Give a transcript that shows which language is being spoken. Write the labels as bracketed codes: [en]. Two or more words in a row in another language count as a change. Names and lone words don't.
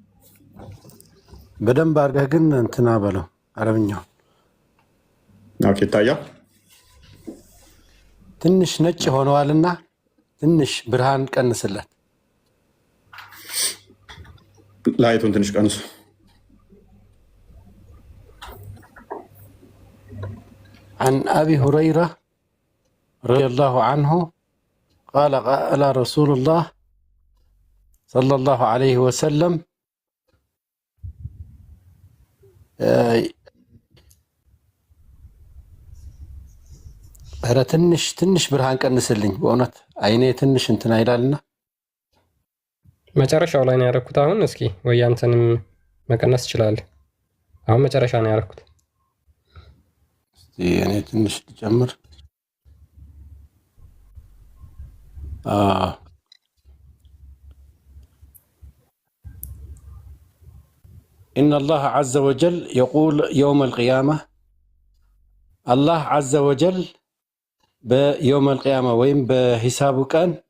[am] በደንብ አድርገህ ግን እንትና በለው አረብኛው ይታያል። ትንሽ ነጭ ሆነዋልና ትንሽ ብርሃን ቀንስለት። ላይቱን ትንሽ ቀንሱ። [ar] عن أبي هريرة رضي الله عنه قال قال رسول الله صلى الله عليه وسلم [am] ኧረ ትንሽ ብርሃን ቀንስልኝ በእውነት አይኔ ትንሽ እንትና ይላልና መጨረሻው ላይ ነው ያደረኩት። አሁን እስኪ ወይ አንተንም መቀነስ ትችላለህ። አሁን መጨረሻ ነው ያደረኩት። እኔ ትንሽ ልጨምር። [ar] إن الله عز وجل يقول يوم القيامة الله عز وجل بيوم القيامة وين بحساب كان